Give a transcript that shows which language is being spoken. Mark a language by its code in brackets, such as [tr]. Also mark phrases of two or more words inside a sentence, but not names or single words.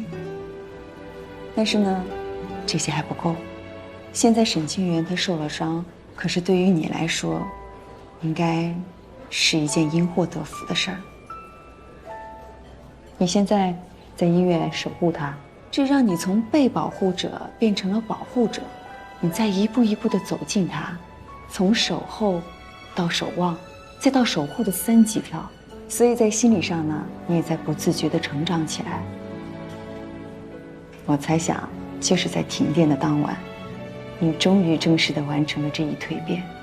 [zh] 但是呢，這些還不夠。現在沈清源他受了傷，可是對於你來說，應該是一件因禍得福的事兒。你現在在醫院守護他，這讓你從被保護者變成了保護者。你再一步一步地走近他，從守候到守望，再到守護的3級跳，所以在心理上呢，你也在不自覺地成長起来。我猜想，就是在停電的當晚，你終於正式地完成了這一蛻變。